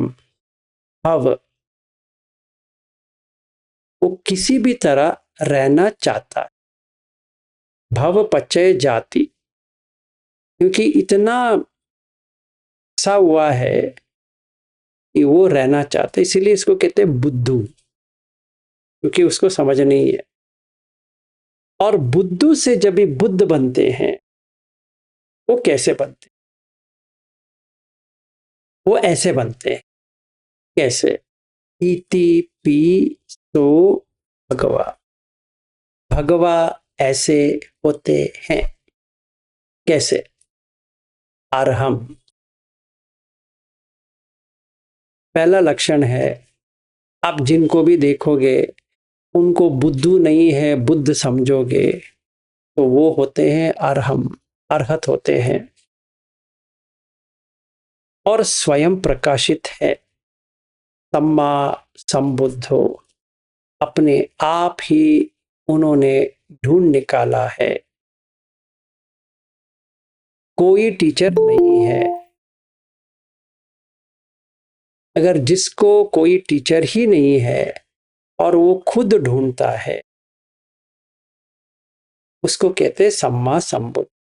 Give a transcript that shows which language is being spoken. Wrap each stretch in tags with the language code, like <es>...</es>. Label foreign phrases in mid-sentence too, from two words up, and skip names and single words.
<hi>अब वो किसी भी तरह रहना चाहता है,</hi> <pi>भव पचय जाति,</pi> <hi>क्योंकि इतना सा हुआ है कि वो रहना चाहते, इसीलिए इसको कहते हैं बुद्धू, क्योंकि उसको समझ नहीं है। और बुद्धू से जब भी बुद्ध बनते हैं, वो कैसे बनते? वो ऐसे बनते हैं। कैसे?</hi> <pi>इति पिसो भगवा,</pi> <hi>भगवा ऐसे होते हैं। कैसे? अर्हम। पहला लक्षण है, आप जिनको भी देखोगे उनको बुद्धू नहीं है बुद्ध समझोगे तो वो होते हैं अर्हम, अर्हत होते हैं और स्वयं प्रकाशित है।</hi> <pi>सम्मा संबुद्धो,</pi> <hi>अपने आप ही उन्होंने ढूंढ निकाला है। कोई टीचर नहीं है। अगर जिसको कोई टीचर ही नहीं है और वो खुद ढूंढता है उसको कहते हैं</hi> <pi>सम्मा संबुद्ध।</pi>